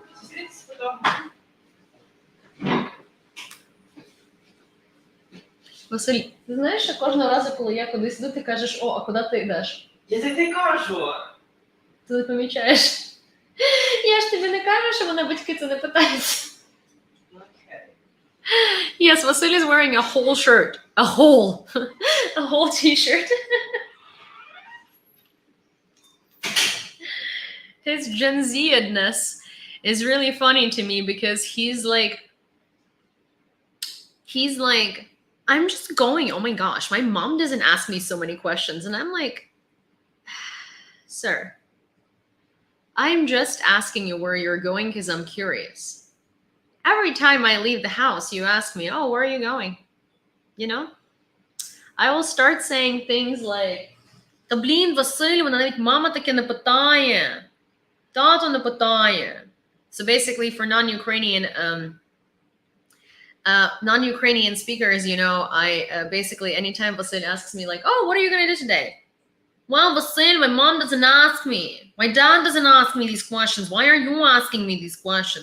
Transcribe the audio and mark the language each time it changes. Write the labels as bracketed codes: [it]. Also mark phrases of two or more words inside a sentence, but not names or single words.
[uk] Василь, ти знаєш, що кожного разу, коли я кудись йду, ти кажеш, о, а куди ти йдеш? Я тобі кажу. Ти не помічаєш. Я ж тобі не кажу, що мене батьки це не питаються. [en] Okay. Yes, Vasil is wearing a whole shirt. A whole t-shirt. His Gen Z-edness is really funny to me because he's like, I'm just going, oh my gosh, my mom doesn't ask me so many questions. And I'm like, sir, I'm just asking you where you're going because I'm curious. Every time I leave the house, you ask me, oh, where are you going? You know? I will start saying things like, [uk] та блін, Василь, вона навіть мама таке не питає. Тато не питає. [en] So basically for non-Ukrainian speakers, you know, I basically, anytime Vasil asks me like, oh, what are you going to do today? Well, Vasil, my mom doesn't ask me. My dad doesn't ask me these questions. Why are you asking me these questions?